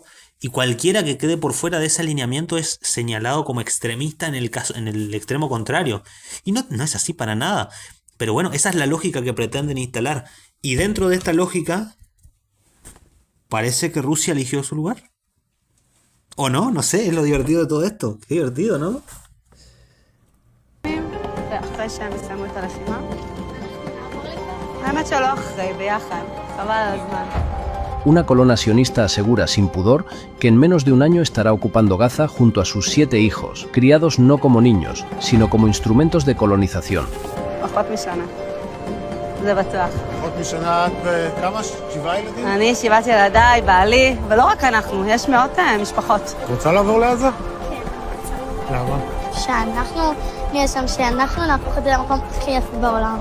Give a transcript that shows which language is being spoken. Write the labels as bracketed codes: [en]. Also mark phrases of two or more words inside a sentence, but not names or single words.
[es] Y cualquiera que quede por fuera de ese alineamiento es señalado como extremista en el extremo contrario. Y no es así para nada. Pero bueno, esa es la lógica que pretenden instalar. Y dentro de esta lógica, parece que Rusia eligió su lugar. ¿O no? No sé, es lo divertido de todo esto. Qué divertido, ¿no? [he] אחרי שהם יסיימו את הלחימה? האמת שלא אחרי, ביחד. חבל על הזמן. [es] Una colona sionista asegura sin pudor que en menos de un año estará ocupando Gaza junto a sus 7 hijos, criados no como niños, sino como instrumentos de colonización. [he] פחות משנה. זה בטוח. פחות משנה את כמה? 7 ילדים? אני 7 ילדיי, בעלי, ולא רק אנחנו, יש מאות משפחות. רוצה לעבור לעזה? למה? שאנחנו נהיה שם, שאנחנו נהפוך את זה למקום הכי יפה בעולם.